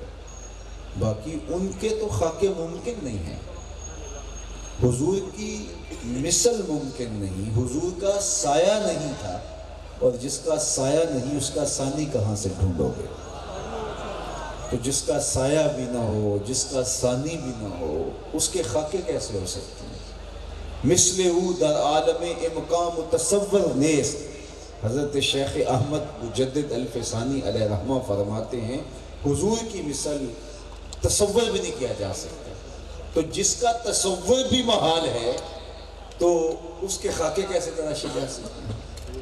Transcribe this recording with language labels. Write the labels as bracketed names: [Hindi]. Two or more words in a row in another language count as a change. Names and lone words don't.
[Urdu] باقی ان کے تو خاکے ممکن نہیں ہیں، حضور کی مثل ممکن نہیں، حضور کا سایہ نہیں تھا، اور جس کا سایہ نہیں اس کا ثانی کہاں سے ڈھونڈو گے؟ تو جس کا سایہ بھی نہ ہو، جس کا ثانی بھی نہ ہو، اس کے خاکے کیسے ہو سکتے ہیں؟ [Persian] مثل او در عالم امکان تصور نیست۔ [Urdu] حضرت شیخ احمد مجدد الفسانی [Arabic] علیہ رحمہ [Urdu] فرماتے ہیں حضور کی مثل تصور بھی نہیں کیا جا سکتا۔ تو جس کا تصور بھی محال ہے تو اس کے خاکے کیسے تراشے جا سکتے ہیں؟